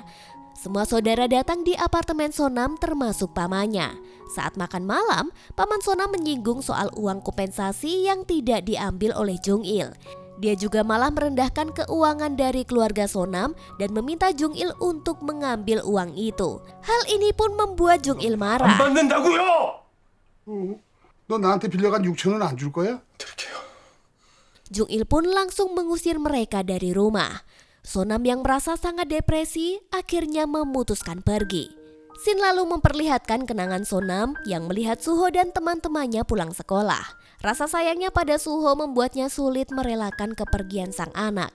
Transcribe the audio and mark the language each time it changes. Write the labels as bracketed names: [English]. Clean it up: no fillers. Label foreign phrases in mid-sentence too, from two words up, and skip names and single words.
[Indonesian] Semua saudara datang di apartemen Sonam termasuk pamannya. Saat makan malam, paman Sonam menyinggung soal uang kompensasi yang tidak diambil oleh Jung-il. Dia juga malah merendahkan keuangan dari keluarga Sonam dan meminta Jung-il untuk mengambil uang itu. Hal ini pun membuat Jung-il [Korean] 안 [Indonesian] marah. [Korean] 받는다고요! 너 나한테 빌려간 6천원 안 줄 거야? 드릴게요. [Indonesian] Jung-il pun langsung mengusir mereka dari rumah. Sonam yang merasa sangat depresi akhirnya memutuskan pergi. Sin lalu memperlihatkan kenangan Sonam yang melihat Suho dan teman-temannya pulang sekolah. Rasa sayangnya pada Suho membuatnya sulit merelakan kepergian sang anak.